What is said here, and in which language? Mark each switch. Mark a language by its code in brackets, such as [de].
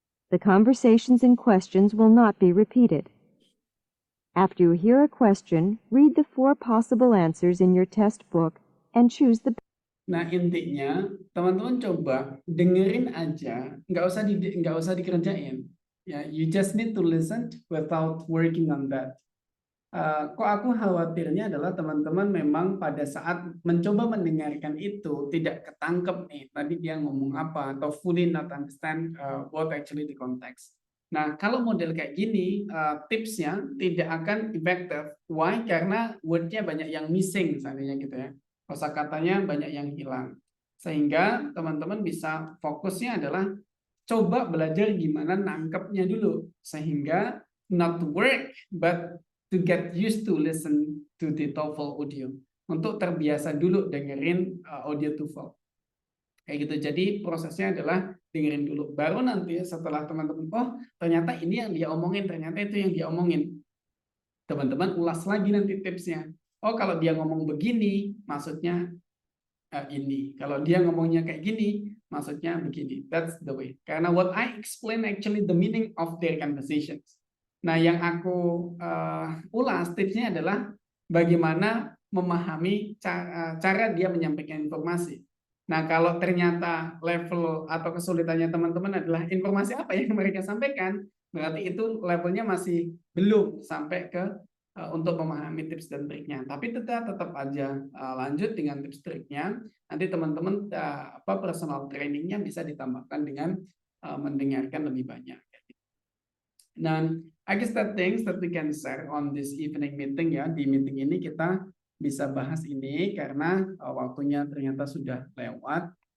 [en] The conversations and questions will not be repeated. After you hear a question, read the 4 possible answers in your test book and choose the. [id] Nah, intinya teman-teman coba dengerin aja, nggak usah dikerjain. [en] Ya, you just need to listen without working on that. [id] Kok aku khawatirnya adalah teman-teman memang pada saat mencoba mendengarkan itu tidak ketangkep nih tadi dia ngomong apa atau [en] fully not understand what actually the context. [id] Nah, kalau model kayak gini tipsnya tidak akan effective. Why? Karena wordnya banyak yang missing seandainya gitu ya. Kosakatanya banyak yang hilang. Sehingga teman-teman bisa fokusnya adalah coba belajar gimana nangkepnya dulu sehingga [en] not to work but to get used to listen to the TOEFL audio. [id] Untuk terbiasa dulu dengerin audio TOEFL. Kayak gitu. Jadi prosesnya adalah dengerin dulu. Baru nanti setelah teman-teman, oh ternyata ini yang dia omongin, ternyata itu yang dia omongin. Teman-teman ulas lagi nanti tipsnya. Oh kalau dia ngomong begini, maksudnya ini. Kalau dia ngomongnya kayak gini, maksudnya begini. [en] That's the way. Karena what I explain actually the meaning of their conversations. [id] Nah, yang aku ulas tipsnya adalah bagaimana memahami cara dia menyampaikan informasi. Nah, kalau ternyata level atau kesulitannya teman-teman adalah informasi apa yang mereka sampaikan, berarti itu levelnya masih belum sampai ke untuk memahami tips dan triknya. Tapi tetap aja lanjut dengan tips triknya. Nanti teman-teman personal trainingnya bisa ditambahkan dengan mendengarkan lebih banyak. Dan [en] I guess that things that we can share on this evening meeting ya. [id] Di meeting ini kita bisa bahas ini karena waktunya ternyata sudah lewat.